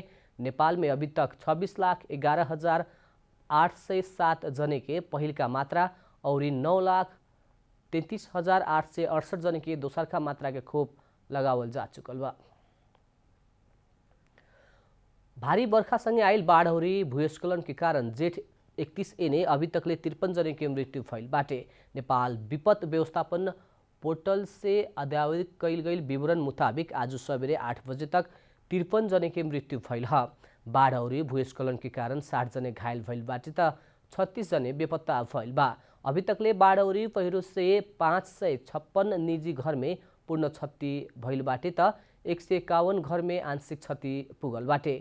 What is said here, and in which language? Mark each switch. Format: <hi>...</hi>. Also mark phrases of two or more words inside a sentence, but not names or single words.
<bho>नेपाल में अभी तक 26,11,807 जने के पहिल का मात्रा और 9,33,868 जने के दोसर का मात्रा के खोप लगावल जा चुकल बा। भारी बरखा संगे आइल बाढ़ और भूस्खलन के कारण जेठ 31 ने अभी तकले 53 जने की मृत्यु भइल बाटे। नेपाल विपद व्यवस्थापन पोर्टल से अद्यावधिक कैल गई विवरण मुताबिक आज सवेरे 8 बजे तक 53 जने की मृत्यु भइल ह। बाढ़ और भूस्खलन के कारण 60 जने घायल भइल बाटे त 36 जने बेपत्ता भइल बा। अभी तकले बाढ़ और पहिरो से 556 निजी घर में पूर्ण क्षति भइल बाटे त 151 घर में आंशिक क्षति पुगल बाटे।</bho>